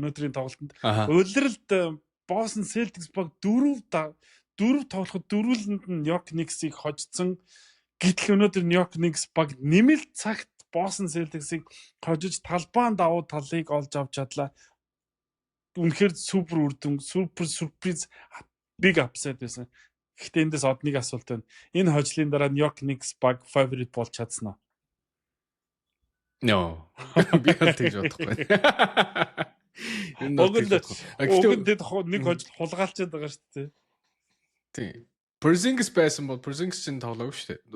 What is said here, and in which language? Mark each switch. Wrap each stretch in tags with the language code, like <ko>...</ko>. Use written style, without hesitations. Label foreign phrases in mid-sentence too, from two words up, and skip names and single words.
<mn>Өнөөдрийн тоглолтод улиралд Boston Celtics баг 4 тоглоход дөрвөлөнд нь New York Knicks-ийг хожсон. Гэтэл өнөөдөр New York Knicks баг нэмэлт цагт Boston Celtics-ийг хожиж талбаан давуу талыг олж авч чадлаа. Үнэхээр супер үр дүн, супер сюрприз,</mn> <en>big upset байсан.</en> <mn>Гэхдээ эндээс одныг асуулт байна. Энэ хожлын дараа New York Knicks баг favorite болж чадсан уу? No. Би тэгж бодохгүй. Өгөнд нэг хожил хулгаалчаад байгаа шүү дээ. Тийм. Porzingis байсан бол Porzingis чинь тоглоогүй шүү дээ.</mn>